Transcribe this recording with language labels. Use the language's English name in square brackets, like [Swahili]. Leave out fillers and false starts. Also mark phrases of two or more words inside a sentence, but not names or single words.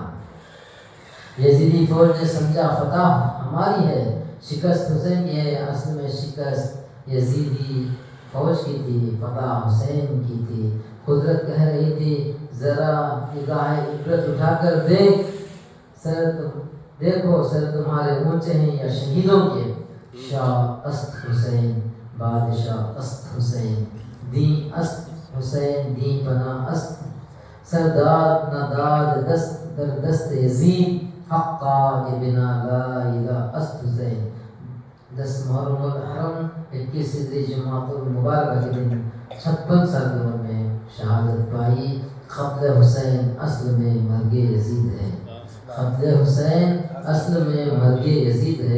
[Urdu] یزیدی فوج نے سمجھا فتح ہماری ہے، شکست حسین کی ہے، اصل میں شکست یزیدی فوج کی تھی، فتح حسین کی تھی۔ قدرت کہہ رہی تھی ذرا نگاہ عبرت اٹھا کر دیکھو سر تمہارے اونچے ہیں یا شہیدوں کے۔ [Persian] شاہ است حسین، بادشاہ است حسین، دین است حسین، دین پناہ است، سرداد نہ داد دست در دست یزید، حقا کے بنا [Arabic] لا الہ [Persian] است حسین۔ [Urdu] 10 محرم الحرم 21 ہجری جمعۃ المبارکہ کے دن 56 سال میں شہادت پائی۔ قتل حسین اصل میں مرگ یزید ہے، قتل حسین اصل میں مرگ یزید ہے۔